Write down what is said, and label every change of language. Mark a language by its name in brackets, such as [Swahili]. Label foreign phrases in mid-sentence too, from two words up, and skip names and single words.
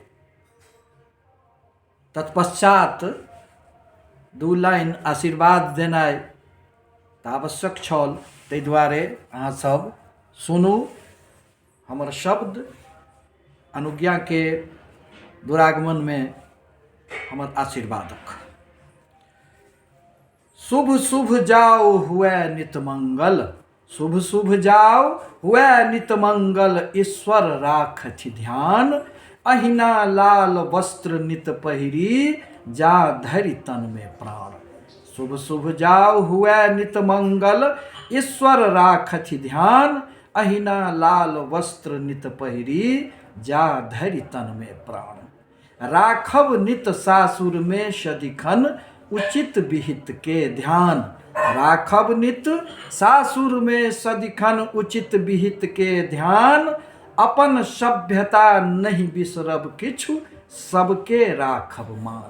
[Maithili] तत्पश्चात 2 लाइन आशीर्वाद देनाइ तऽ आवश्यक छल। ताहि दुआरे अहाँसभ सुनू हमर शब्द, अनुज्ञा के दुरागमन में हमर आशीर्वादक। शुभ शुभ जाओ हुए नित मंगल, शुभ शुभ जाओ हुए नित मंगल, ईश्वर राखथि ध्यान, अहिना लाल वस्त्र नित पहिरी, जा धरि तन में प्राण। शुभ शुभ जाओ हुए नित मंगल, ईश्वर राखथि ध्यान, अहिना लाल वस्त्र नित पहिरी, जा धरि तन में प्राण। राखब नित सासुर में सदिखन, उचित विहित के ध्यान। राखब नित सासुर में सदिखन, उचित विहित के ध्यान। अपन सभ्यता नहीं बिसरब किछु, सबके राखब मान।